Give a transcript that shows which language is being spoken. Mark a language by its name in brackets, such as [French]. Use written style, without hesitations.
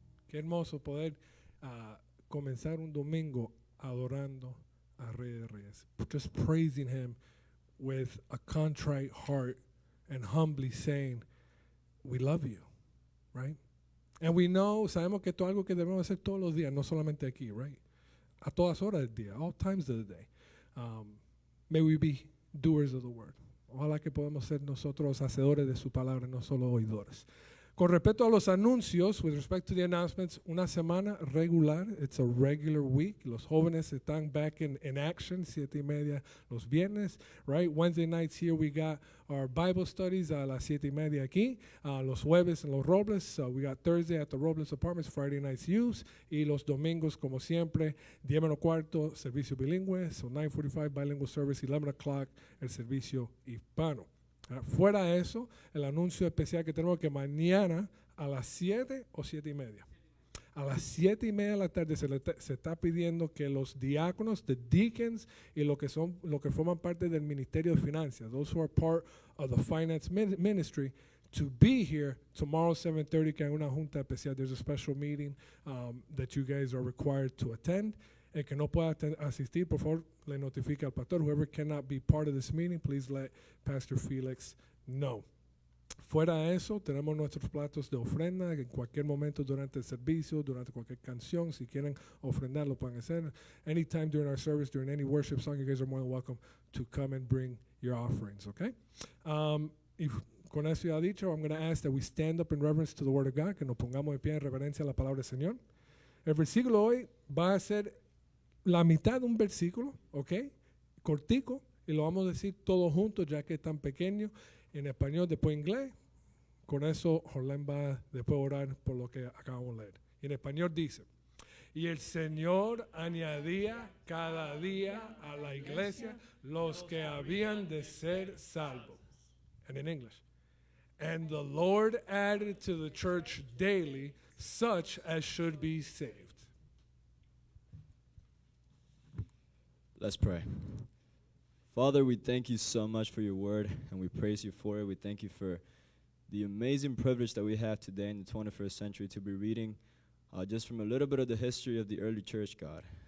[Spanish] Qué hermoso poder comenzar un domingo adorando a Rey de Reyes. [English] Just praising him with a contrite heart and humbly saying, we love you, right? And we know, [Spanish] sabemos que esto es algo que debemos hacer todos los días, no solamente aquí, right? A todas horas del día, [English] all times of the day. May we be doers of the word. [Spanish] Ojalá que podamos ser nosotros hacedores de su palabra, no solo oidores. Con respecto a los anuncios, [English] with respect to the announcements, [Spanish] una semana regular, [English] it's a regular week. [Spanish] Los jóvenes están [English] back in action, [Spanish] 7:30 los viernes, right? [English] Wednesday nights here we got our Bible studies [Spanish] a las 7:30 aquí. Los jueves en Los Robles, [English] we got Thursday at the Robles Apartments, Friday nights youth. [Spanish] Y los domingos, como siempre, 10:15, servicio bilingüe, [English] so 9:45 bilingual service, 11 o'clock, [Spanish] el servicio hispano. Fuera de eso, el anuncio especial que tenemos que mañana a las 7 o 7:30. A las 7:30 de la tarde se está pidiendo que los diáconos, [English] the deacons, [Spanish] y lo que forman parte del Ministerio de Finanzas, [English] those who are part of the finance ministry, to be here tomorrow 7:30, [Spanish] que hay una junta especial. [English] There's a special meeting that you guys are required to attend. [Spanish] El que no pueda asistir, por favor, le notifica al pastor. [English] Whoever cannot be part of this meeting, please let Pastor Felix know. [Spanish] Fuera de eso, tenemos nuestros platos de ofrenda. En cualquier momento durante el servicio, durante cualquier canción, si quieren ofrendar, lo pueden hacer. [English] Anytime during our service, during any worship song, you guys are more than welcome to come and bring your offerings, okay? [Spanish] Con eso ya dicho, [English] I'm going to ask that we stand up in reverence to the Word of God, [Spanish] que nos pongamos de pie en reverencia a la palabra del Señor. El versículo hoy va a ser la mitad de un versículo, ¿ok? Cortico, y lo vamos a decir todos juntos, ya que es tan pequeño, en español, después en inglés. Con eso, Jorlén va después a orar por lo que acabamos de leer. Y en español dice, y el Señor añadía cada día a la iglesia los que habían de ser salvos. [English] And in English, and the Lord added to the church daily such as should be saved. Let's pray. Father, we thank you so much for your word, and we praise you for it. We thank you for the amazing privilege that we have today in the 21st century to be reading just from a little bit of the history of the early church, God.